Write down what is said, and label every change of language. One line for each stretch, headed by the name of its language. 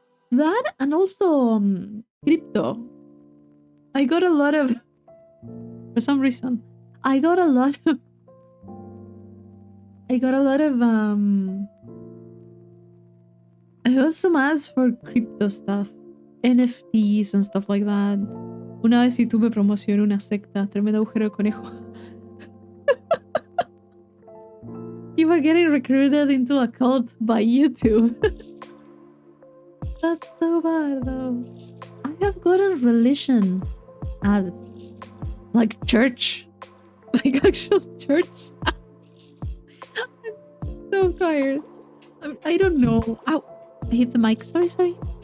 English: That and also crypto. I got a lot of for some reason. I got a lot of I got a lot of I got some ads for crypto stuff, NFTs and stuff like that.
Spanish: Una vez YouTube me promocionó una secta, tremendo agujero de conejo.
English: You were getting recruited into a cult by YouTube. That's so bad though. I have gotten religion ads. Like church. Like actual church. I'm so tired. I don't know. Ow. I hit the mic. Sorry.